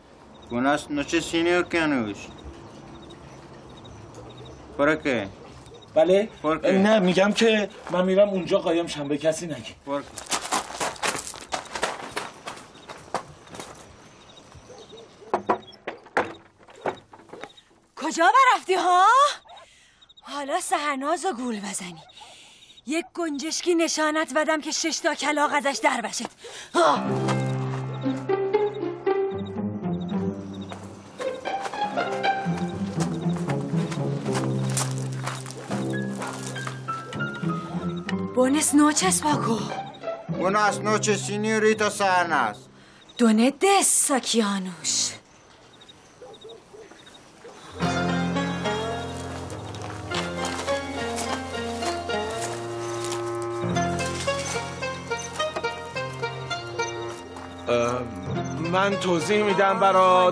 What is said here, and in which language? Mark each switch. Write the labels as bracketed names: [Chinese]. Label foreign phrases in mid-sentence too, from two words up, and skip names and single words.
[Spanish] Buenas noches, señor Canush. ¿Para qué? [Persian] بله؟ نه میگم که من میرم اونجا قایم شم، به کسی نگی. کجا برفتی ها؟ حالا سحرناز و گول بزنی. یک گنجشکی نشانت بدم که 6 تا کلاغ ازش در بشد. [Spanish] Buenas noches, Paco. Buenas noches, señorita Sarnas. ¿Dónde estás, Kianush? [Persian] من توضیح میدم برات.